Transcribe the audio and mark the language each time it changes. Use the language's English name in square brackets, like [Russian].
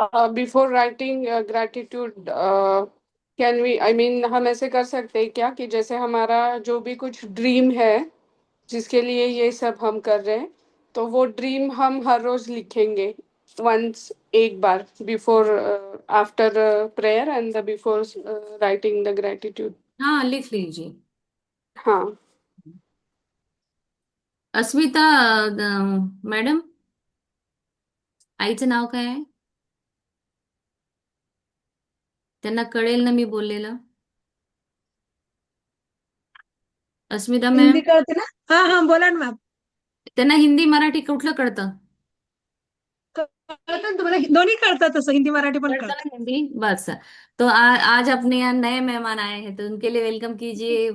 [Hindi] हम [English] before writing gratitude can we I mean [Hindi] हम ऐसे कर सकते हैं क्या कि जैसे हमारा जो भी कुछ ड्रीम है जिसके लिए ये सब हम कर रहे हैं, तो वो ड्रीम हम हर रोज लिखेंगे वंस, एक बार [English] Before after prayer and the before writing the gratitude. [Hindi] हाँ लिख लीजिए। हाँ। [Marathi] अस्मिता मॅडम, आईचं नाव काय आहे? त्यांना कळेल ना मी बोललेलं? अस्मिता हिंदी मॅम, कळते ना? हाँ हाँ बोला ना मॅम। त्यांना हिंदी मराठी कुठलं कळतं? कळतं ना तुम्हाला? दोन्ही कळतं, तसं हिंदी मराठी पण कळतं कळतं। [Hindi] ना हिंदी, बस। तो आज अपने यहाँ नए मेहमान आए हैं तो उनके लिए वेलकम कीजिए।